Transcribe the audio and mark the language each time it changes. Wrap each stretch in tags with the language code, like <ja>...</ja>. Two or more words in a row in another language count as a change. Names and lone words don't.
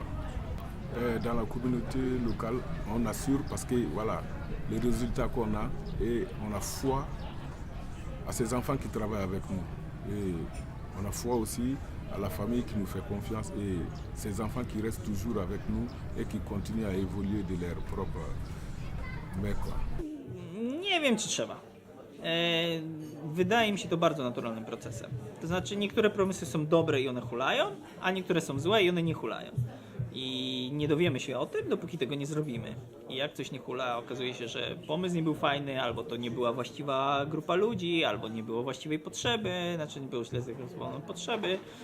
<fr>Dans la communauté locale, on assure parce que voilà, les résultats qu'on a et on a foi à ces enfants qui travaillent avec nous. Et on a foi aussi à la famille qui nous fait confiance et ces enfants qui restent toujours avec nous et qui continuent à évoluer de leur propre main, quoi.</fr> <pl>Nie wiem, czy trzeba. Wydaje mi się to bardzo naturalnym procesem. To znaczy niektóre pomysły są dobre i one hulają, a niektóre są złe i one nie hulają. I nie dowiemy się o tym, dopóki tego nie zrobimy. I jak coś nie hula, okazuje się, że pomysł nie był fajny, albo to nie była właściwa grupa ludzi, albo nie było właściwej potrzeby, znaczy nie było źle zrealizowane potrzeby.</pl>